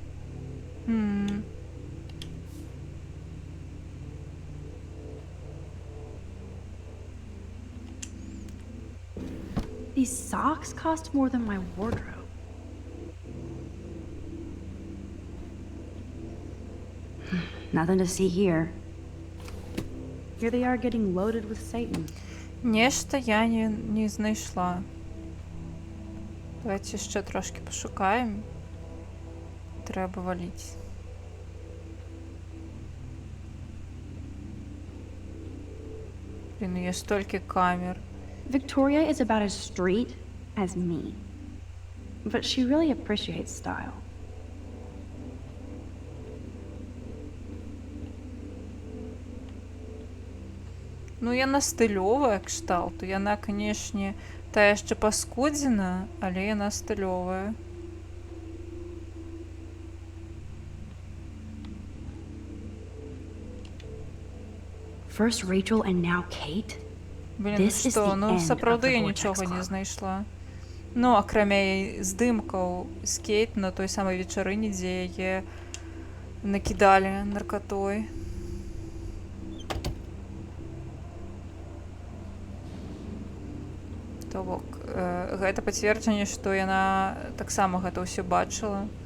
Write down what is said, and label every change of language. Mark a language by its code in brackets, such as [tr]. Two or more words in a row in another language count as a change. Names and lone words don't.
[en] These socks cost more than my wardrobe. Nothing to see here. Here they are getting loaded with Satan. [be] нешта я не знайшла. [uk] Давайте ще трошки пошукаємо. Треба валіць. Блін, є стільки камер. [en] Victoria is about as street as me. But she really appreciates style. [be] Ну, яна стылёвая кшталту. Яна, канешне, тая яшчэ паскудзена, але яна стылёвая. [en] First Rachel and now Kate? [be] Блін, [en] This is [be] што, [en] the [be] ну [en] end [be] сапраўды [en] of the [be] я [en] Vortex [be] нічога не [en] Club. [be] знайшла. Ну, акрамя здымкаў з Кейт на той самай вечарыне, дзе яе накідалі наркатой. То бок, гэта пацверджанне, што яна таксама гэта ўсё бачыла.